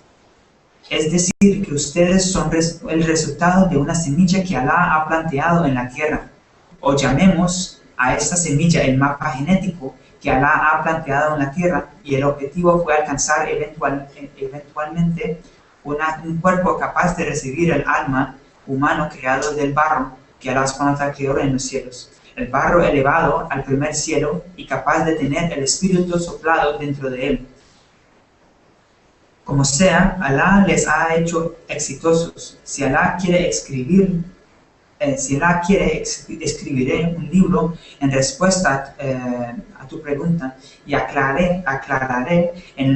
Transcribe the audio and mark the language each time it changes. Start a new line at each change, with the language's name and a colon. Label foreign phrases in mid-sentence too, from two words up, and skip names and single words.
Spanish: Es decir, que ustedes son el resultado de una semilla que Allah ha planteado en la tierra. O llamemos a esta semilla el mapa genético que Allah ha planteado en la tierra, y el objetivo fue alcanzar eventualmente un cuerpo capaz de recibir el alma humano creado del barro que Allah
Arabic: سبحانه وتعالى
Spanish: creó en los cielos. El barro elevado al primer cielo y capaz de tener el espíritu soplado dentro de él. Como sea, Allah les ha hecho exitosos. Si Allah quiere escribiré un libro en respuesta a tu pregunta y aclararé en